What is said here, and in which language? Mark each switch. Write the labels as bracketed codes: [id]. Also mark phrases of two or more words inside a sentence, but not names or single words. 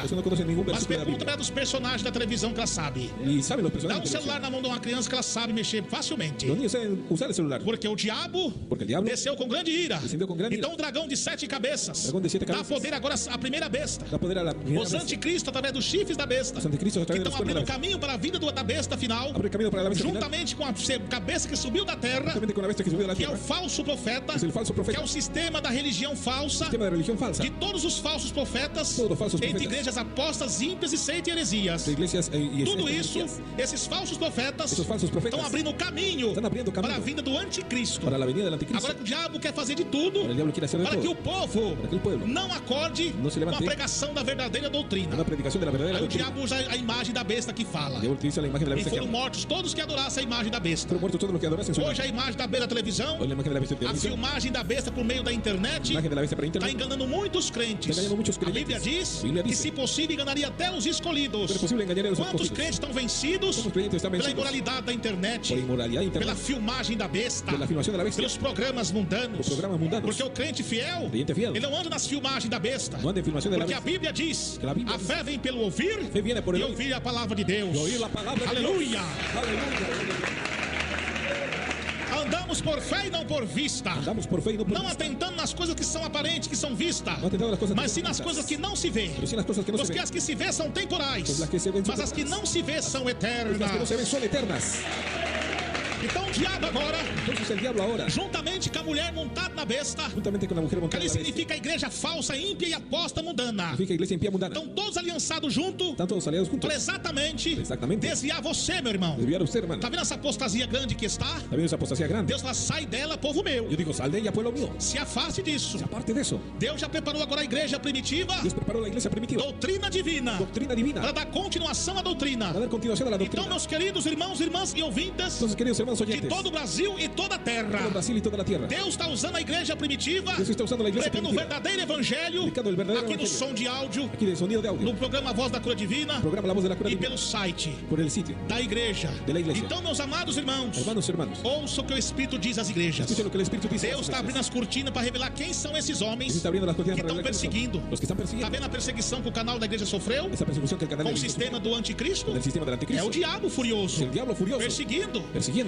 [es] Por eso no conocen ningún [pt] mas [es] versículo de la [pt] pergunta [es] Biblia. [pt] para dos personagens da televisão que ela sabe. [es] Y saben los [pt] Dá [es] personajes. [pt] um [es] de [pt] celular [es] televisión. [pt] na mão de uma criança que ela sabe mexer facilmente. [es] Los niños saben usar el celular. [pt] Porque o diabo [es] Porque el diablo [pt] desceu com grande ira. [es] descendió con gran ira. [pt] Então o dragão de 7 cabeças Dragão de 7 dá cabeças. poder agora à primeira besta. [es] Da poder a la primera [pt] Os [es] bestia. [pt] anticristos, através dos chifres da besta, [es] Los anticristos a [pt] que [es] través de [pt] estão [es] los cuernos [pt] abrindo [es] de la bestia. [pt] caminho para a vida da besta final, [es] Abre camino para la bestia final. [pt] juntamente com a cabeça que subiu da terra, [es] Juntamente con la bestia que subió de la [pt] que é o [es] tierra. [pt] falso profeta, [es] Es el falso [pt] que [es] profeta. [pt] é o sistema da religião falsa, [es] Sistema de religión falsa. [pt] de todos os falsos profetas, Todos os falsos entre profetas. igrejas apostas, ímpias e seitas e heresias. [es] De iglesias y [pt] Tudo [es] estas [pt] isso, [es] iglesias. [pt] esses falsos profetas [es] Esos falsos profetas [pt] estão abrindo caminho [es] están abriendo camino [pt] para a vinda do anticristo. [es] para la venida del anticristo. [pt] Agora que o diabo quer fazer de tudo [es] Ahora el diablo quiere hacer de [pt] para [es] todo. [pt] que o povo [es] Para que el pueblo [pt] não acorde não se com a levante pregação da verdadeira doutrina. [es] una predicación de la verdadera [pt] Aí o [es] doctrina. [pt] diabo usa a imagem da besta que fala. [es] El diablo utiliza la imagen de la [pt] E [es] bestia que [pt] foram [es] habla. [pt] mortos todos que adorassem a imagem da besta. [es] Fueron muertos todos los que adorasen su [pt] Hoje [es] imagen. [pt] a imagem da besta da televisão, [es] Hoy la imagen de la bestia de [pt] a [es] televisión, [pt] filmagem da besta por meio da internet, [es] la imagen de la bestia para [pt] está [es] internet. [pt] enganando muitos crentes. [es] Está enganando muchos [pt] A [es] creyentes. [pt] Bíblia diz A Bíblia que, diz. se possível, enganaria até os escolhidos. [es] Pero es posible engañar a los [pt] Quantos [es] escogidos. [pt] crentes estão vencidos [es] ¿Cuántos creyentes están [pt] pela [es] vencidos? [pt] imoralidade da internet, [es] Por inmoralidad de [pt] pela [es] internet. [pt] filmagem da besta, [es] Por la filmación de la bestia. [pt] pelos programas mundanos. [es] Los programas mundanos. [pt] Porque o crente fiel, [es] Creyente fiel. [pt] ele não anda nas filmagens da besta. [es] No anda en filmación de la [pt] Porque a [es] bestia. [pt] Bíblia diz: Que a Bíblia a diz. fé vem pelo ouvir [es] Fe viene por el [pt] e [es] oír. [pt] ouvir a palavra de Deus. [es] Y oír la palabra de [pt] Aleluia! [es] Aleluya. [pt] Andamos por fé e não por vista. [es] Andamos por fe y no por [pt] Não [es] vista. [pt] atentando nas coisas que são aparentes, que são vistas, [es] No atentando las cosas que [pt] mas [es] son [pt] sim nas [es] vistas. [pt] coisas que não se vê. [es] Pero sí las cosas que no se [pt] Porque [es] ven. [pt] as que se vê são temporais, [es] Pues las que se ven son [pt] mas as que [es] temporales. [pt] não se vê são [es] Las que no [pt] eternas. [es] se ven son eternas. [pt] Então o diabo agora, [es] Entonces el diablo ahora, [pt] juntamente com a mulher montada na besta, [es] juntamente con la mujer [pt] que [es] montada [pt] ali [es] en la bestia, [pt] significa a igreja falsa, ímpia e aposta mundana. [es] significa iglesia impía mundana. [pt] Estão todos aliançados junto [es] Están todos aliados juntos. [pt] para exatamente [es] Exactamente. [pt] desviar você, meu irmão. [es] Desviar a usted, hermano. [pt] Tá vendo essa apostasia grande que está? [es] ¿Está viendo esa apostasía grande? [pt] Deus fala, sai dela, povo meu. [es] Yo digo, sal de ella, pueblo mío. [pt] Se afaste disso. [es] Y aparte de eso, [pt] Deus já preparou agora a igreja primitiva, [es] Dios preparó la iglesia primitiva, [pt] doutrina divina, [es] doctrina divina, [pt] para dar continuação à doutrina. [es] para dar continuación a la [pt] Então, [es] doctrina. [pt] meus queridos irmãos, irmãs e ouvintes [es] Entonces, queridos hermanos [pt] de [es] oyentes, [pt] todo o Brasil e toda a terra, [es] todo Brasil y toda la tierra, [pt] Deus está usando a igreja primitiva, [es] Dios está usando la iglesia [pt] pregando o [es] primitiva, [pt] verdadeiro evangelho, [es] predicando el verdadero [pt] aqui no [es] evangelio, [pt] som de áudio, [es] aquí del sonido de audio, [pt] no programa Voz da Cura Divina [es] programa La Voz de la Cura [pt] e [es] Divina, [pt] pelo site [es] por el sitio [pt] da igreja. [es] de la iglesia. [pt] Então, meus amados irmãos, [es] Hermanos, [pt] ouça o que o Espírito diz às igrejas. [es] escuchen lo que el Espíritu dice. a [pt] Deus [es] las [pt] está abrindo [es] iglesias. [pt] as cortinas para revelar quem são esses [es] Dios [pt] homens [es] está abriendo las cortinas [pt] que [es] para [pt] estão [es] revelar quiénes son. [pt] perseguindo. [es] Los que están [pt] Tá [es] persiguiendo. [pt] vendo a perseguição que o canal da igreja sofreu [es] Esa persecución que el canal [pt] com [es] de [pt] o [es] la iglesia [pt] sistema do anticristo? [es] sufre, del sistema del [pt] É [es] anticristo. [pt] o diabo furioso, [es] El diablo furioso [pt] perseguindo.